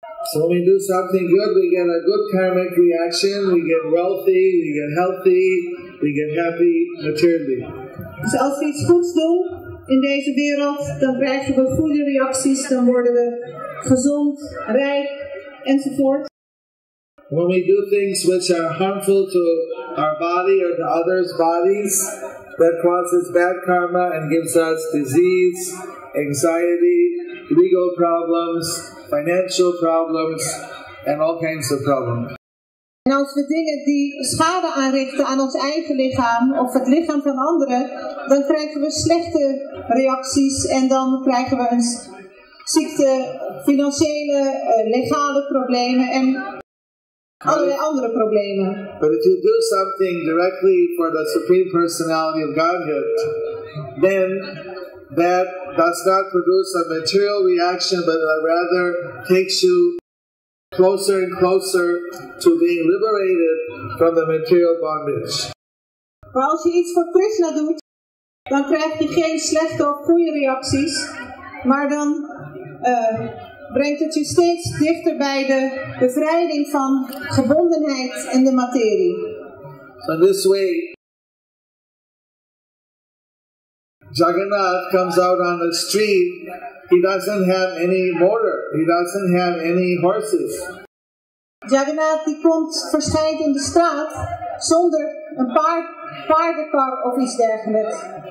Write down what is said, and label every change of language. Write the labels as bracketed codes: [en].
[en] So when we do something good, we get a good karmic reaction, we get wealthy, we get healthy, we get happy materially. [nl] Dus als we iets goeds doen in deze wereld, dan krijgen we goede reacties, dan worden we gezond, rijk enzovoort. [en] When we do things which are harmful to our body or to others' bodies, that causes bad karma and gives us disease, anxiety, legal problems, financial problems, and all kinds of problems. [nl] En als we dingen die schade aanrichten aan ons eigen lichaam of het lichaam van anderen, dan krijgen we slechte reacties en dan krijgen we een ziekte, financiële, legale problemen en allerlei andere problemen. [en] But if you do something directly for the Supreme Personality of Godhead, then that does not produce a material reaction, but rather takes you closer and closer to being liberated from the material bondage. [nl] Maar als je iets voor Krishna doet, dan krijg je geen slechte of goede reacties, maar dan brengt het je steeds dichter bij de bevrijding van gebondenheid in de materie. [en] So this way, Jagannath comes out on the street. He doesn't have any motor. He doesn't have any horses. [nl] Jagannath die verschijnt in de straat zonder een paardenkar of iets dergelijks.